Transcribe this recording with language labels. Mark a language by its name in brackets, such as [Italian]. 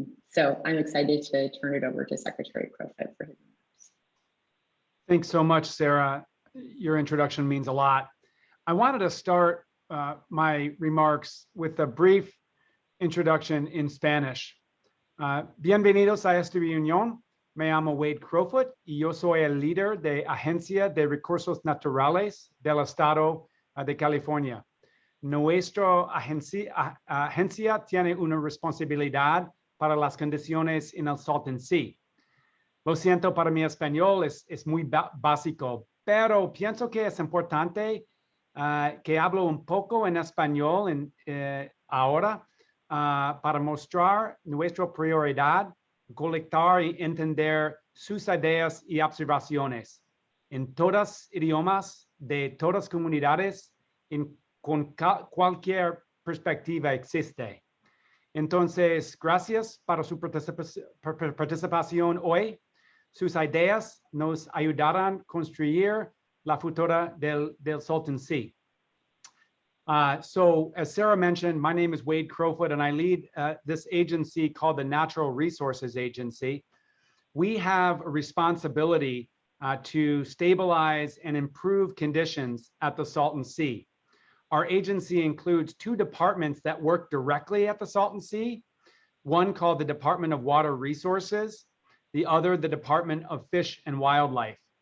[English] So I'm excited to turn it over to Secretary Crowfoot for his remarks. Thanks so much, Sarah. Your introduction means a lot. I wanted to start my remarks with a brief introduction in Spanish. [Spanish] Bienvenidos a esta reunión. Me llamo Wade Crowfoot y yo soy el líder de Agencia de Recursos Naturales del Estado de California. Nuestra agencia tiene una responsabilidad para las condiciones en el Salton Sea. Lo siento, para mi español es muy básico, pero pienso que es importante que hablo un poco en español ahora para mostrar nuestra prioridad, colectar y entender sus ideas y observaciones en todos idiomas de todas comunidades con cualquier perspectiva existe. Entonces, gracias para su participación hoy. Sus ideas nos ayudarán a construir la futura del Salton Sea. [English] So as Sarah mentioned, my name is Wade Crowfoot and I lead this agency called the Natural Resources Agency. We have a responsibility to stabilize and improve conditions at the Salton Sea. Our agency includes two departments that work directly at the Salton Sea, one called the Department of Water Resources, the other the Department of Fish and Wildlife.